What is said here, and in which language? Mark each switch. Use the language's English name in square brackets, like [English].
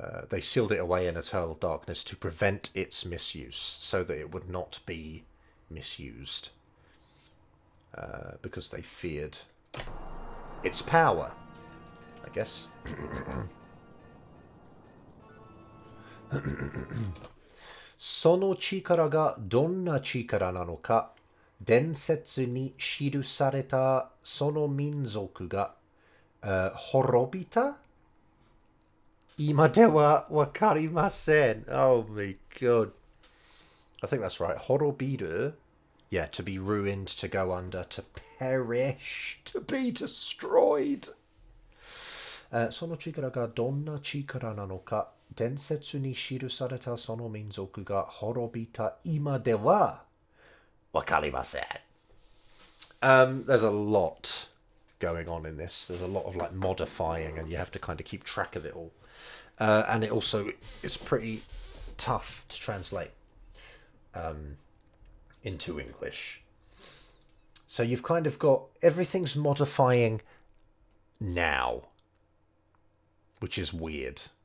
[English] They sealed it away in eternal darkness to prevent its misuse, so that it would not be misused, because they feared its power, I guess. [Japanese] その力がどんな力なのか、伝説に記されたその民族が、滅びた今ではわかりません. [English] Oh my god. I think that's right. 滅びる? Yeah, to be ruined, to go under, to perish, to be destroyed. [Japanese] その力がどんな力なのか、伝説に記されたその民族が滅びた今ではわかりません. [English] There's a lot going on in this. There's a lot of like modifying, and you have to kind of keep track of it all. And it also is pretty tough to translate into English. So you've kind of got everything's modifying now, which is weird.